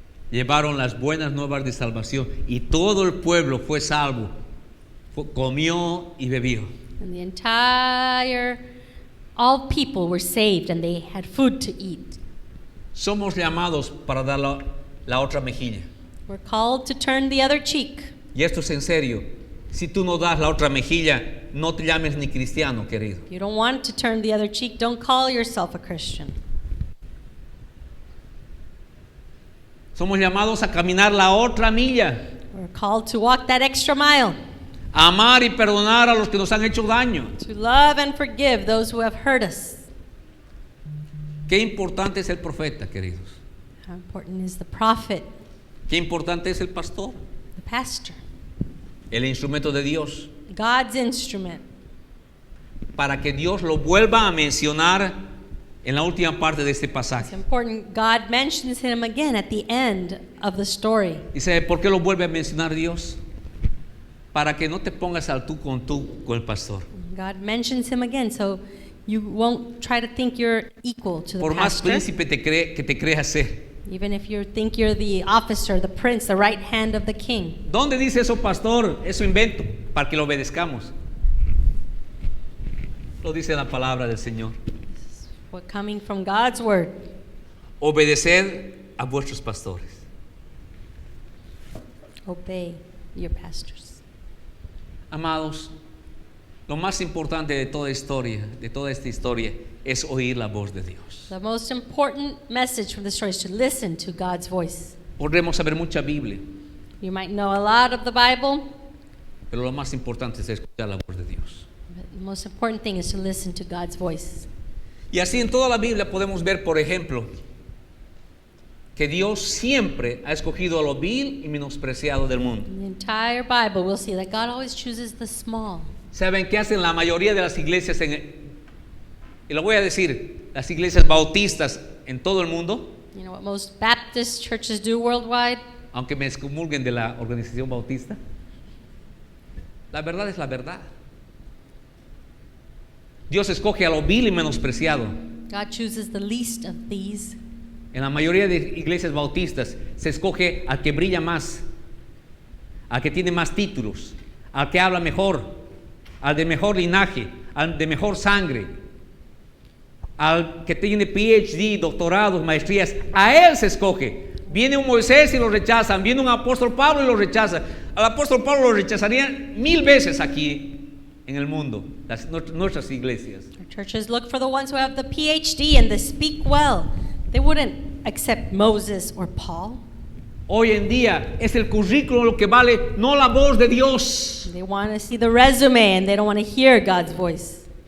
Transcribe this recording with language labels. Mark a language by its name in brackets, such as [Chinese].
[Spanish] Llevaron las buenas nuevas de salvación y todo el pueblo fue salvo. Comió y bebió. [English] And all people were saved and they had food to eat. [Spanish] Somos llamados para dar la otra mejilla. [English] We're called to turn the other cheek. [Spanish] Y esto es en serio. Si tú no das la otra mejilla, no te llames ni cristiano, querido. [English] If you don't want to turn the other cheek, don't call yourself a Christian. [Spanish] Somos llamados a caminar la otra milla, [English] We're called to walk that extra mile, [Spanish] a amar y perdonar a los que nos han hecho daño. [English] to love and forgive those who have hurt us. [Spanish] Qué importante es el profeta, queridos. [English] How important is the prophet, [Spanish] Qué importante es el pastor, [English] the pastor, [Spanish] el instrumento de Dios, [English] God's instrument, [Spanish] para que Dios lo vuelva a mencionar en la última parte de este [English] it's [Spanish] pasaje. [English] important. God mentions him again at the end of the story. [Spanish] Dice, ¿por qué lo vuelve a mencionar Dios? Para que no te pongas al tú con el pastor. [English] God mentions him again, so you won't try to think you're equal to the [Spanish] Por más [English] pastor. [Spanish] príncipe que te creas ser. [English] Even if you think you're the officer, the prince, the right hand of the king. [Spanish] ¿Dónde dice eso, pastor? Eso invento, para que lo obedezcamos. Lo dice la palabra del Señor. [English] What coming from God's word. [Spanish] Obedeced a vuestros pastores. [English] Obey your pastors. [Spanish] Amados, lo más importante de toda esta historia, es oír la voz de Dios. [English] The most important message from the story is to listen to God's voice. [Spanish] Podremos saber mucha Biblia, [English] You might know a lot of the Bible, [Spanish] pero lo más importante es escuchar la voz de Dios. [English] but the most important thing is to listen to God's voice. [Spanish] Y así en toda la Biblia podemos ver, por ejemplo, que Dios siempre ha escogido a lo vil y menospreciado del mundo. [English] In the entire Bible, we'll see that God always chooses the small. [Spanish] ¿Saben qué hacen la mayoría de las iglesias? Y lo voy a decir, las iglesias bautistas en todo el mundo, [English] You know what most Baptist churches do worldwide? [Spanish] aunque me excomulguen de la organización bautista. La verdad es la verdad. Dios escoge a lo vil y menospreciado. [English] God chooses the least of these. [Spanish] En la mayoría de iglesias bautistas se escoge al que brilla más, al que tiene más títulos, al que habla mejor, al de mejor linaje, al de mejor sangre, al que tiene PhD, doctorados, maestrías. A él se escoge. Viene un Moisés y lo rechazan, viene un apóstol Pablo y lo rechazan. Al apóstol Pablo lo rechazarían 1000 veces aquí en el mundo, nuestras iglesias. [English] Our churches look for the ones who have the PhD and they speak well. They wouldn't accept Moses or Paul. [Spanish] Hoy en día es el currículo lo que vale, no la voz de Dios. [English] They want to see the resume and they don't want to hear God's voice.